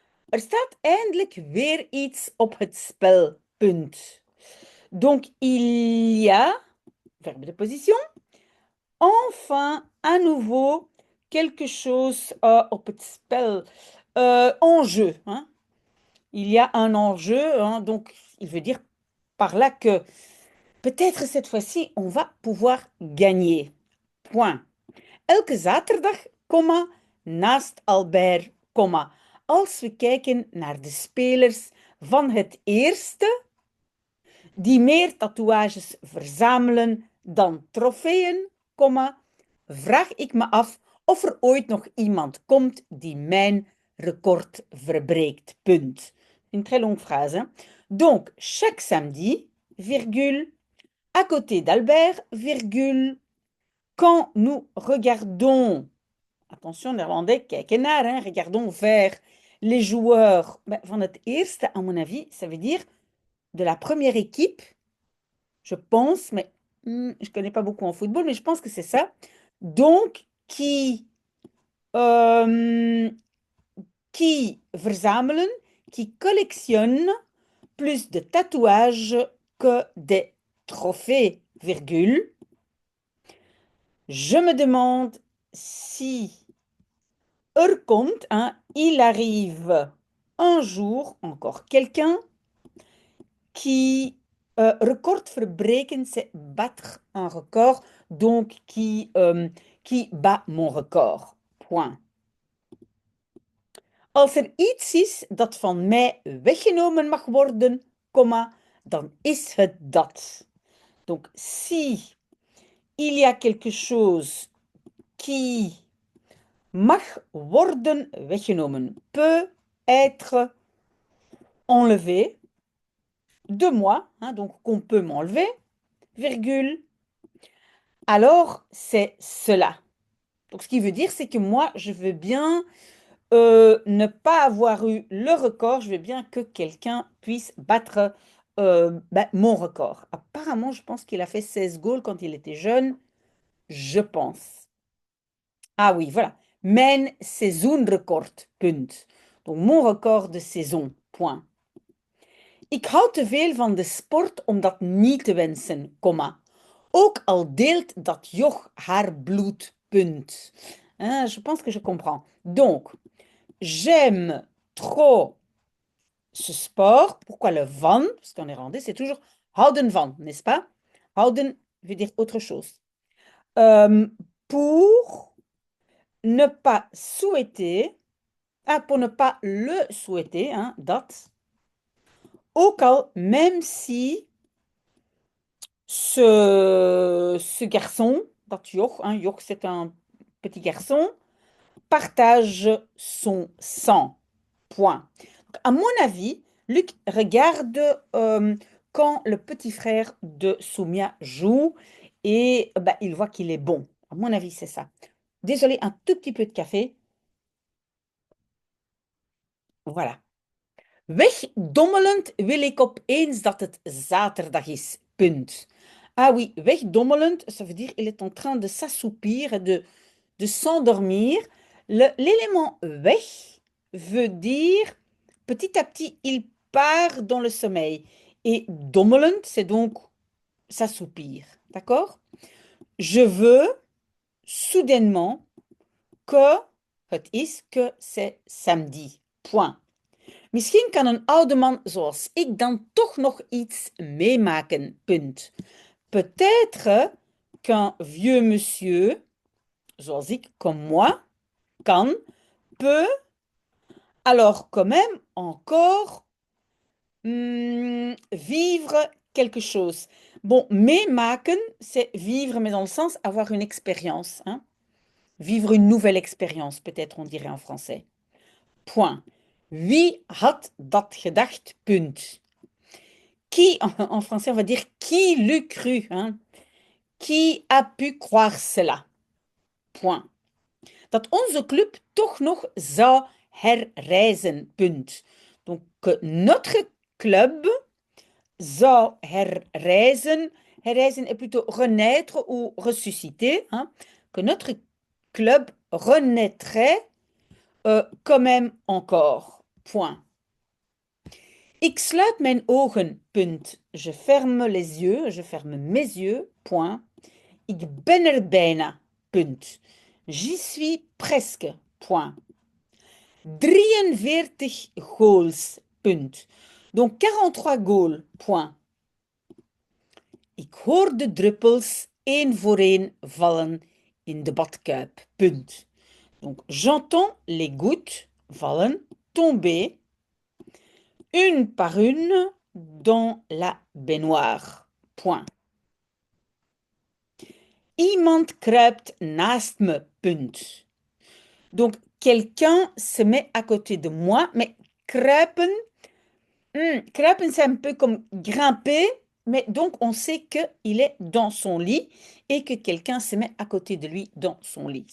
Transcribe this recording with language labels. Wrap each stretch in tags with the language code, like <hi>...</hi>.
<nl>Er staat eindelijk weer iets op het spel, punt.</nl> <fr>Donc il y a, verbe de position, enfin, à nouveau, quelque chose</fr> <nl>op het spel,</nl> <fr>en jeu, hein. Il y a un enjeu, hein, donc il veut dire par là que peut-être cette fois-ci, on va pouvoir gagner. Point.</fr> <nl>Elke zaterdag, komma, naast Albert, komma. Als we kijken naar de spelers van het eerste, die meer tatoeages verzamelen dan trofeeën, komma, vraag ik me af of er ooit nog iemand komt die mijn record verbreekt. Punt.</nl> <fr>Une très longue phrase, hein? Donc, chaque samedi, virgule, à côté d'Albert, virgule, quand nous regardons, attention néerlandais,</fr> <nl>kijken naar,</nl> <fr>hein, regardons vers les joueurs</fr> <nl>van het eerste,</nl> <fr>à mon avis, ça veut dire de la première équipe, je pense, mais je ne connais pas beaucoup en football, mais je pense que c'est ça. Donc, euh, qui</fr> <nl>verzamelen,</nl> <fr>qui collectionnent plus de tatouages que des trophées, virgule. Je me demande si</fr> <nl>komt,</nl> <fr>hein, il arrive un jour encore quelqu'un qui</fr> <nl>record verbreken,</nl> <fr>c'est battre un record, donc qui bat mon record. Point.</fr> <nl>Als er iets is dat van mij weggenomen mag worden, comma, dan is het dat.</nl> <fr>Donc, si il y a quelque chose qui</fr> <nl>mag worden weggenomen,</nl> <fr>peut être enlevé de moi, hein, donc qu'on peut m'enlever, virgule, alors c'est cela. Donc, ce qui veut dire, c'est que moi, je veux bien ne pas avoir eu le record, je veux bien que quelqu'un puisse battre mon record. Apparemment, je pense qu'il a fait 16 goals quand il était jeune, je pense. Ah oui, voilà.</fr> <nl>Mijn seizoenrecord, punt.</nl> <fr>Donc, mon record de saison, point.</fr> <nl>Ik hou te veel van de sport om dat niet te wensen, comma. Ook al deelt dat joch haar bloed, punt.</nl> <fr>Hein, je pense que je comprends. Donc, j'aime trop ce sport. Pourquoi le van? Parce qu'en néerlandais, c'est toujours</fr> <nl>houden van,</nl> <fr>n'est-ce pas? Houden veut dire autre chose. Euh, pour ne pas souhaiter, pour ne pas le souhaiter, hein,</fr> <nl>dat. Ook al,</nl> <fr>même si ce garçon,</fr> <nl>dat joch,</nl> <fr>hein, joch c'est un petit garçon, partage son sang. Point. À mon avis, Luc regarde quand le petit frère de Soumia joue et il voit qu'il est bon. À mon avis, c'est ça. Désolé, un tout petit peu de café. Voilà.</fr> <nl>Wegdommelend wil ik opeens dat het zaterdag is. Punt.</nl> <fr>Ah oui,</fr> <nl>wegdommelend,</nl> <fr>ça veut dire il est en train de s'assoupir, de s'endormir. L'élément weg veut dire petit à petit, il part dans le sommeil. Et</fr> <nl>dommelend,</nl> <fr>c'est donc s'assoupir. D'accord? Je veux soudainement que</fr> <nl>het is</nl> <fr>que c'est samedi. Point.</fr> <nl>Misschien kan een oude man zoals ik dan toch nog iets meemaken. Punt.</nl> <fr>Peut-être qu'un vieux monsieur,</fr> <nl>zoals ik,</nl> <fr>comme moi,</fr> <nl>kan,</nl> <fr>peut, alors quand même encore vivre quelque chose. Bon,</fr> <nl>meemaken,</nl> <fr>c'est vivre, mais dans le sens avoir une expérience. Hein? Vivre une nouvelle expérience, peut-être on dirait en français. Point.</fr> <nl>Wie had dat gedacht? Punt.</nl> <fr>Qui, en français, on va dire qui l'eût cru? Hein? Qui a pu croire cela? Point.</fr> <nl>Dat onze club toch nog zou herreizen.</nl> <fr>Punt. Donc, que notre club</fr> <nl>zou herreizen. Herreizen</nl> <fr>est plutôt renaître ou ressusciter. Hein? Que notre club renaîtrait quand même encore. Point.</fr> <nl>Ik sluit mijn ogen. Punt.</nl> <fr>Je ferme les yeux. Je ferme mes yeux. Point.</fr> <nl>Ik ben er bijna. Punt.</nl> <fr>J'y suis presque. Point. 43 goals. Punt. Donc 43 goals. Point.</fr> <nl>Ik hoor de druppels één voor één vallen in de badkuip. Punt.</nl> <fr>Donc j'entends les gouttes</fr> <nl>vallen,</nl> <fr>tomber, une par une, dans la baignoire. Point.</fr> <nl>Iemand kruipt naast me. Punt.</nl> <fr>Donc, quelqu'un se met à côté de moi, mais</fr> <nl>kruipen, kruipen</nl> <fr>c'est un peu comme grimper, mais donc on sait qu'il est dans son lit et que quelqu'un se met à côté de lui dans son lit.</fr>